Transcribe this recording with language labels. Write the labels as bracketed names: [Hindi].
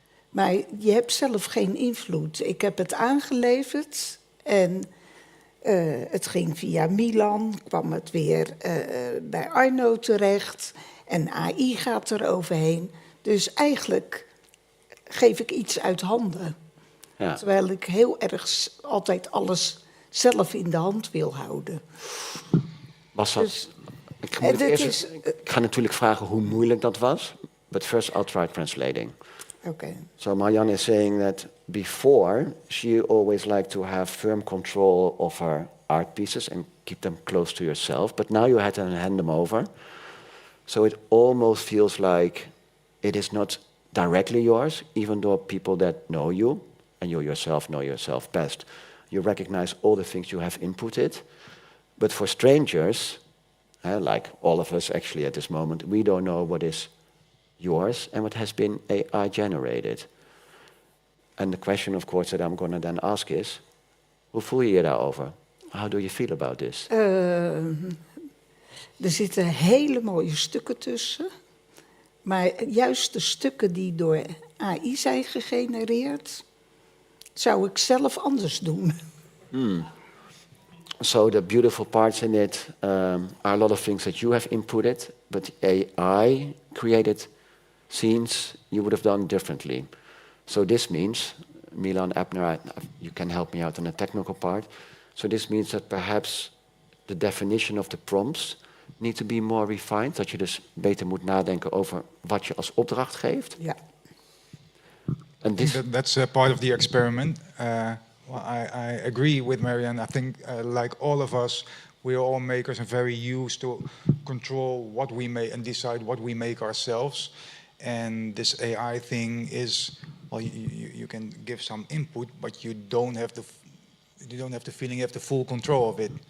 [Dutch] Maar je hebt zelf geen invloed. Ik heb het aangeleverd en het ging via Milan, kwam het weer bij Arno terecht en AI gaat er overheen. Dus eigenlijk geef ik iets uit handen. Ja. Terwijl ik heel erg altijd alles zelf in de hand wil houden. Was dat... Dus, ik ga natuurlijk vragen hoe moeilijk dat was. [English] But first I'll try translating. Okay. So Marianne is saying that before, she always liked to have firm control of her art pieces and keep them close to yourself. But now you had to hand them over. So it almost feels like it is not directly yours, even though people that know you, and you yourself know yourself best, you recognize all the things you have inputted. But for strangers, like all of us actually at this moment, we don't know what is yours and what has been AI generated. And the question, of course, that I'm going to then ask is, [Dutch] hoe voel je je daarover? [English] How do you feel about this? [Dutch] Er zitten hele mooie stukken tussen. Maar juist de stukken die door AI zijn gegenereerd, zou ik zelf anders doen. [English] So the beautiful parts in it are a lot of things that you have inputted, but AI created scenes you would have done differently. So this means, Milan Ebner, you can help me out on the technical part. So this means that perhaps the definition of the prompts need to be more refined. [Dutch] Dat je dus beter moet nadenken over wat je als opdracht geeft. Ja. [English] And this, That's part of the experiment. Well, I agree with Marianne. I think, like all of us, we are all makers and very used to control what we make and decide what we make ourselves. And this AI thing is, well, you can give some input, but you don't have the feeling you have the full control of it.